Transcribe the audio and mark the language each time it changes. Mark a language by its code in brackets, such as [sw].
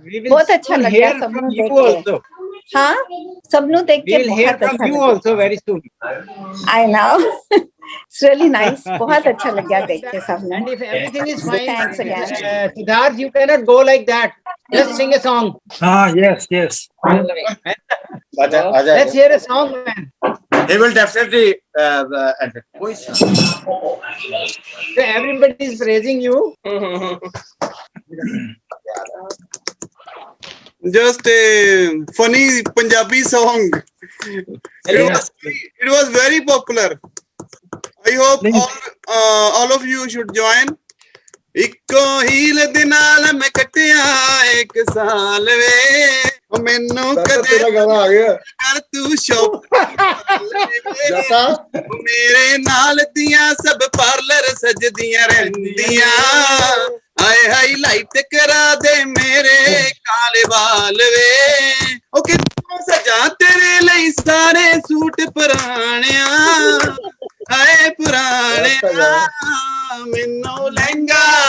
[hi] बहुत अच्छा लगा सबनों देख के. हाँ, सबनों देख के बहुत अच्छा लगा. [en] You also very soon. I know. It's really nice. [hi] बहुत अच्छा लगा देख के सबनों. [en] And if everything is fine, thanks again. Siddharth, you cannot go like that. Just sing a song. Yes. Let's hear a song, man. He will definitely enter. So everybody is praising you. Just a funny Punjabi song. It was very popular. I hope all of you should join. [pa] ਇੱਕੋ heel ਦੇ ਨਾਲ ਮੈਂ ਕੱਟਿਆ ਇੱਕ ਸਾਲ ਵੇ ਮੈਨੂੰ ਕਦੇ ਕਰ ਤੂੰ ਸ਼ੌਪ ਮੇਰੇ ਨਾਲ ਦੀਆਂ ਸਭ ਪਾਰਲਰ ਸਜਦੀਆਂ ਰਹਿੰਦੀਆਂ ਆਏ ਹਾਈਲਾਈਟ ਕਰਾ ਦੇ ਮੇਰੇ ਕਾਲੇ ਵਾਲ ਵੇ ਉਹ ਕਿੱਥੋਂ ਸਜਾ ਤੇਰੇ ਲਈ ਸਾਰੇ ਸੂਟ ਪੁਰਾਣਿਆਂ ਆਏ ਪੁਰਾਣਿਆਂ ਮੈਨੂੰ ਲਹਿੰਗਾ